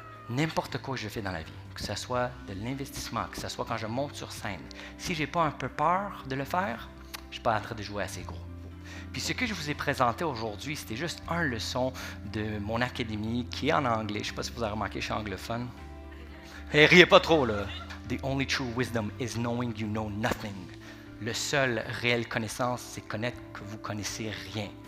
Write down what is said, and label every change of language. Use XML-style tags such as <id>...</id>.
<fr>n'importe quoi que je fais dans la vie, que ce soit de l'investissement, que ce soit quand je monte sur scène, si j'ai pas un peu peur de le faire, je suis pas en train de jouer assez gros. Puis ce que je vous ai présenté aujourd'hui, c'était juste une leçon de mon académie qui est en anglais. Je sais pas si vous avez remarqué, je suis anglophone. Et riez pas trop, là.</fr> <en>The only true wisdom is knowing you know nothing.</en> <fr>Le seul réelle connaissance, c'est connaître que vous connaissez rien.</fr>